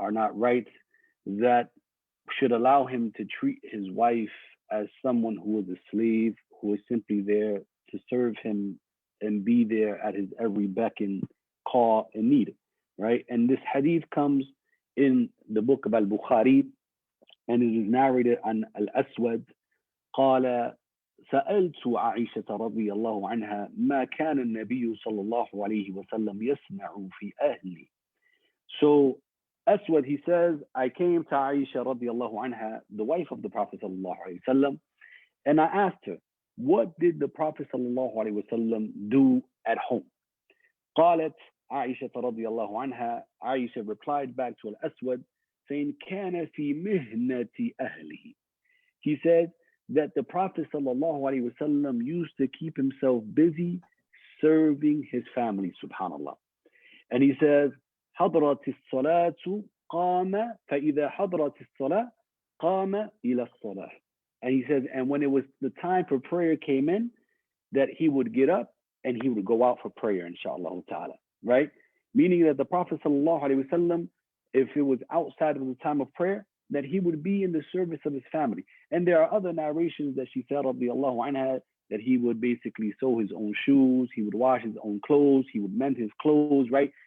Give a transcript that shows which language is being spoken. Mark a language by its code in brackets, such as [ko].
[en] Are not rights that should allow him to treat his wife as someone who is a slave, who is simply there to serve him and be there at his every beck and call and need, right? And this hadith comes in the book of Al-Bukhari, and it is narrated on Al-Aswad. [ar] قال سألت عائشة رضي الله عنها ما كان النبي صلى الله عليه وسلم يصنع في أهلي. [en] So Aswad, he says, I came to Aisha radiallahu anha, the wife of the Prophet sallallahu alaihi wasallam, and I asked her, what did the Prophet sallallahu alaihi wasallam do at home? [ar] قالت عائشة رضي الله عنها, [en] Aisha replied back to Al-Aswad, saying, [ar] كان في مهنة أهله. [en] He said that the Prophet sallallahu alaihi wasallam used to keep himself busy serving his family, subhanallah. And he says, [ar] حضرت الصلاة قام فإذا حضرت الصلاة قام إلى الصلاة. [en] And he says, and when it was the time for prayer came in, that he would get up and he would go out for prayer, inshallah ta'ala, right? Meaning that the Prophet sallallahu alaihi wasallam, if it was outside of the time of prayer, that he would be in the service of his family. And there are other narrations that she said, radiallahu anha, that he would basically sew his own shoes, he would wash his own clothes, he would mend his clothes, right?